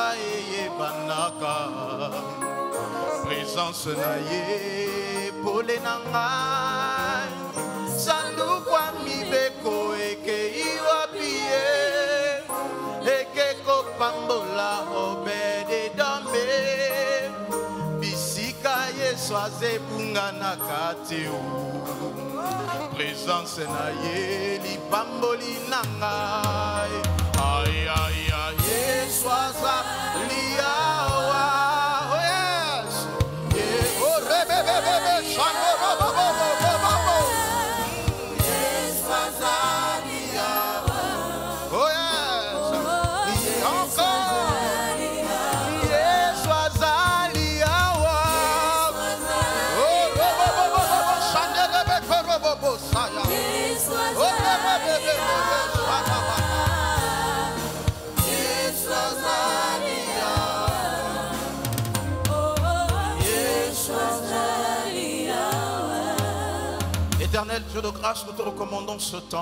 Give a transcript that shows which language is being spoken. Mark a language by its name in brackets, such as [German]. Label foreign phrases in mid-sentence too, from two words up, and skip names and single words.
[Lingala] yebanaka présence na ye pole na ngai sanduku ya mibeko ekei wapi ye ekekopambola Obed-Edombe bisika yeswaza ebunganaka te présence na ye libamboli na ngai ay ay ay yeswaza liawa [English] oh yes [Lingala] oh rebebebe shango bobo yeswaza liawa [English] oh yes [Lingala] encore yeswaza liawa oh bobo shango bobo saya [French] Éternel Dieu de grâce, nous te recommandons ce temps.